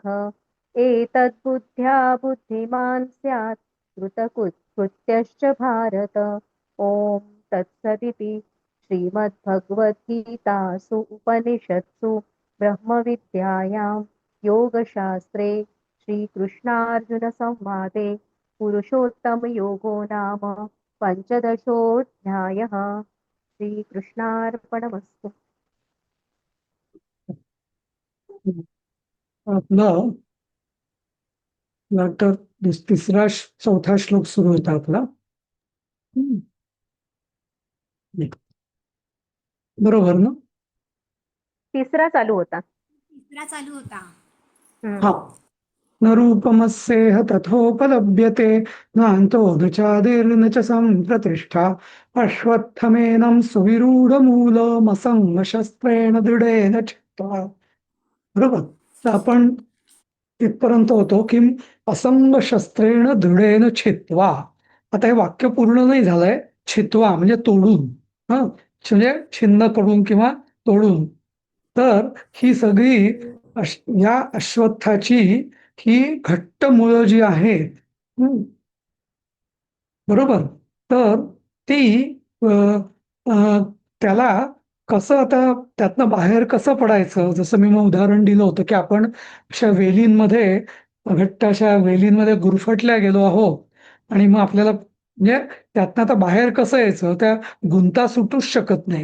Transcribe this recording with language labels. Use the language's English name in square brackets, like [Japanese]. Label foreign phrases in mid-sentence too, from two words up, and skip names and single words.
[Sanskrit] एतद्बुद्ध्या बुद्धिमान् स्यात् कृतकृत्यश्च भारत ॐ तत्सदिति श्रीमद्भगवद्गीतासु उपनिषत्सु ब्रह्मविद्यायां योगशास्त्रे श्रीकृष्णार्जुनसंवादे पुरुषोत्तमयोगो नाम पञ्चदशोऽध्यायः श्रीकृष्णार्पणमस्तु [Marathi] आपलं वाटतं चौथा श्लोक सुरू होता आपला. हम्म. बरोबर ना? तिसरा चालू होता. हा. [Sanskrit] न रूपमस्येह तथोपलभ्यते नान्तो न चादिर्न च सम्प्रतिष्ठा अश्वत्थमेनं सुविरूढमूलमसङ्गशस्त्रेण दृढेन चित्वा. [Marathi] बरोबर. तर आपण तिथपर्यंत होतो की [Sanskrit] असंग शस्त्रेण दृढेन छित्वा. [Marathi] आता हे वाक्य पूर्ण नाही झालंय. छित्वा म्हणजे तोडून, म्हणजे छिन्न करून किंवा तोडून. तर ही सगळी या अश्वत्थाची ही घट्ट मुळं जी आहेत, बरोबर, तर ती अ, अ, त्याला कसं आता त्यातनं बाहेर कसं पडायचं, जसं मी मग उदाहरण दिलं होतं की आपण अशा वेलींमध्ये, घट्ट अशा वेलींमध्ये गुरफटल्या गेलो आहोत आणि मग आपल्याला म्हणजे त्यातनं आता बाहेर कसं यायचं, त्या गुंता सुटूच शकत नाही.